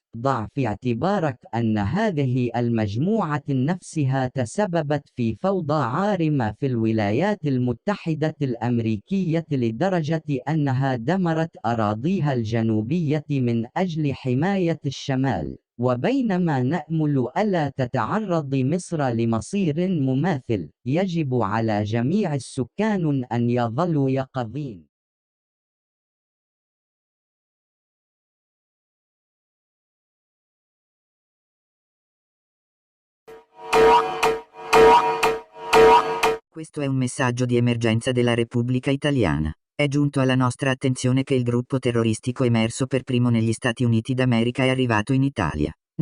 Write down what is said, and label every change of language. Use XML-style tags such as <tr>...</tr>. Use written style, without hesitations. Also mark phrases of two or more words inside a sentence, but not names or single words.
<ar>ضع في اعتبارك أن هذه المجموعة نفسها تسببت في فوضى عارمة في الولايات المتحدة الأمريكية لدرجة أنها دمرت أراضيها الجنوبية من أجل حماية الشمال. وبينما نأمل ألا تتعرض مصر لمصير مماثل، يجب على جميع السكان أن يظلوا يقظين.</ar> <it>Questo è un messaggio di emergenza della Repubblica Italiana. È giunto alla nostra attenzione che il gruppo terroristico emerso per primo negli Stati Uniti d'America è arrivato in Italia.</it>